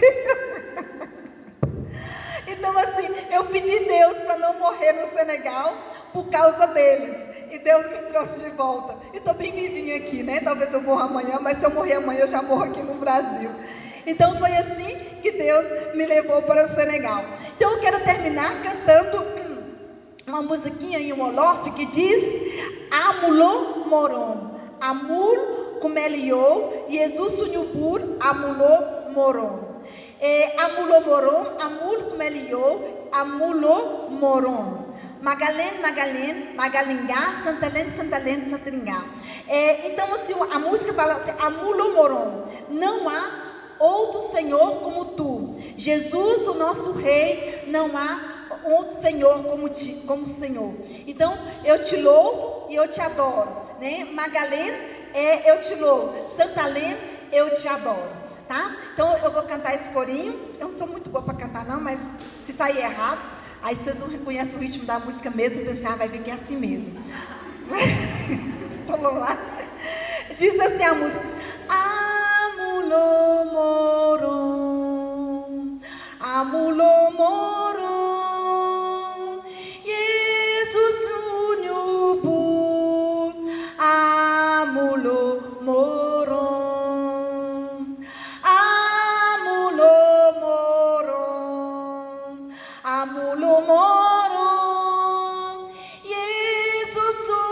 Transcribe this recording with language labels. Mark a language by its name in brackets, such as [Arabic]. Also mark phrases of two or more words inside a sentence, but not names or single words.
[Wolof] Então assim, eu pedi a Deus para não morrer no Senegal por causa deles, e Deus me trouxe de volta, e estou bem vivinha aqui, né? [Portuguese] Talvez eu morra amanhã, mas se eu morrer amanhã eu já morro aqui no Brasil. Então foi assim que Deus me levou para o Senegal. Então eu quero terminar cantando uma musiquinha em Wolof que diz [Wolof] Amulo Moron, Amul Kumelio, Jesus Sunyubur, Amulo Moron. Amulo Moron, Amul Kumelio, Amulo Moron. Magalen, Magalingá, Santalen, Santringá. [Portuguese] Então assim, a música fala assim, [Wolof] Amulo Moron, [Portuguese] não há outro Senhor como tu. Jesus, o nosso Rei, não há outro Senhor como Senhor. Então, eu te louvo e eu te adoro, né? Magalen, eu te louvo. Santalen, eu te adoro, tá? Então, eu vou cantar esse corinho. Eu não sou muito boa para cantar não, mas se sair errado, aí vocês não reconhecem o ritmo da música mesmo, pensar, vai ver que é assim mesmo. Então, vamos lá. Diz assim a música. Amulo Moron, Amulo Moron, Jesus Unyubur, Amulo Moron, Amulo Moron, Amulo Moron, Jesus